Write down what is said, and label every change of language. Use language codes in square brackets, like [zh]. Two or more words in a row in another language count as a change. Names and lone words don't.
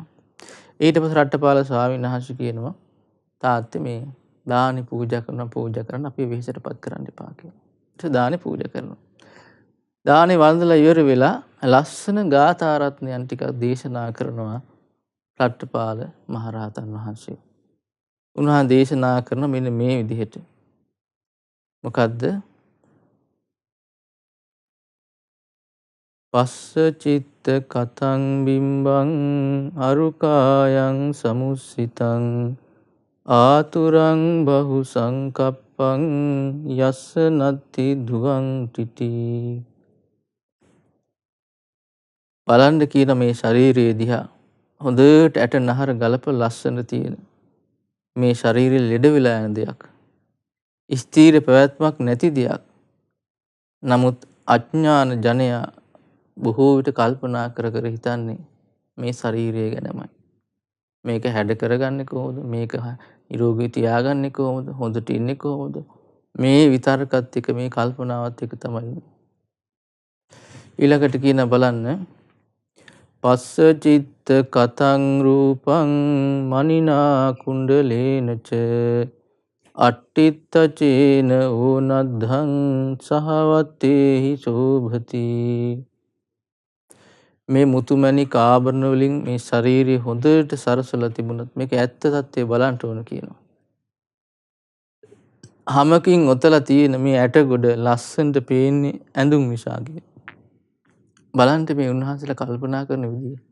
[si] ඊට පස්සේ රට්ටපාල ස්වාමීන් වහන්සේ කියනවා තාත්තේ මේ දානි පූජා කරන අපි වෙහෙසටපත් කරන්න එපා කියලා. ඊට දානි පූජා කරනවා. දානි වන්දලා ඉවර වෙලා ලස්සන ගාථා රත්නයන් ටිකක් දේශනා කරනවා රට්ටපාල මහරහතන් වහන්සේ. උන්වහන්සේ දේශනා කරන මෙන්න මේ විදිහට. මොකද්ද? [pi] පස්ස චිත්ත කතං බිම්බං අරුකායන් සමුස්සිතං ආතුරං බහු සංකප්පං යස්ස නත්ති ධුවං තිටි. [si] බලන්න කියන මේ ශරීරයේ දිහා හොඳට ඇට නහර ගලප ලස්සන තියෙන මේ ශරීරය ලෙඩ වෙලා යන දෙයක්. ස්ථීර පැවැත්මක් නැති දෙයක්. නමුත් අඥාන ජනයා බොහෝ විට කල්පනා කර කර හිතන්නේ මේ ශරීරය ගැනමයි. මේක හැඩ කරගන්නේ කොහොමද? මේක නිරෝගී තියාගන්නේ කොහොමද? හොඳට ඉන්නේ කොහොමද? මේ විතරකත් එක මේ කල්පනාවත් එක තමයි. ඊළඟට කියන බලන්න [pi] පස්ස චිත්ත කතං රූපං මනිනා කුණ්ඩලේනච අට්ඨිත්තචේන ඕනද්ධං සහවත්තේහි සෝභති. මේ මුතුමැණික ආභරණ වලින් මේ ශරීරය හොඳට සරසලා තිබුණත් මේක ඇත්ත තත්ත්වය බලන්න ඕන කියනවා. හැමකින් ඔතලා තියෙන මේ ඇට ගොඩ ලස්සනට පේන්නේ ඇඳුම් නිසා කියලා. බලන්න මේ උන්වහන්සේලා කල්පනා කරන විදිය.